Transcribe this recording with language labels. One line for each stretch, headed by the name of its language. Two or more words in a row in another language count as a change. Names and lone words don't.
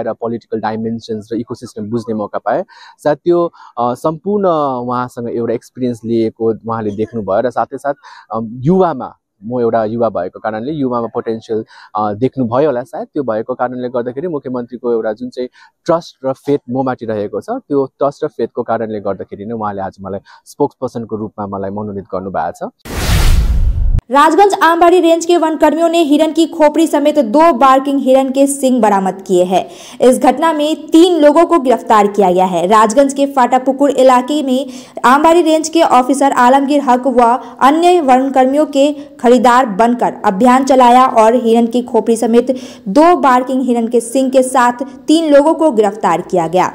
Nepali: र
English: political dimensions
Nepali: र इकोसिस्टम बुझ्ने मौका पाए, साथ त्यो सम्पूर्ण उहाँसँग एउटा एक्सपिरियन्स लिएको उहाँले देख्नुभयो र साथै साथ युवामा म एउटा युवा भएको कारणले युवामा पोटेन्शियल देख्नुभयो होला, सायद त्यो भएको कारणले गर्दाखेरि मुख्यमन्त्रीको एउटा जुन चाहिँ ट्रस्ट र फेथ ममाथि रहेको छ, त्यो ट्रस्ट र फेथको कारणले गर्दाखेरि नै उहाँले आज मलाई स्पोक्स पर्सनको रूपमा मलाई मनोनित गर्नुभएको छ।
Hindi: राजगंज आमबाड़ी रेंज के वनकर्मियों ने हिरन की खोपड़ी समेत 2 बार्किंग हिरन के सींग बरामद किए हैं। इस घटना में 3 लोगों को गिरफ्तार किया गया है। राजगंज के फाटापुकुर इलाके में आमबाड़ी रेंज के ऑफिसर आलमगीर हक व अन्य वनकर्मियों के खरीदार बनकर अभियान चलाया और हिरन की खोपड़ी समेत 2 बार्किंग हिरन के सींग के साथ 3 लोगों को गिरफ्तार किया गया।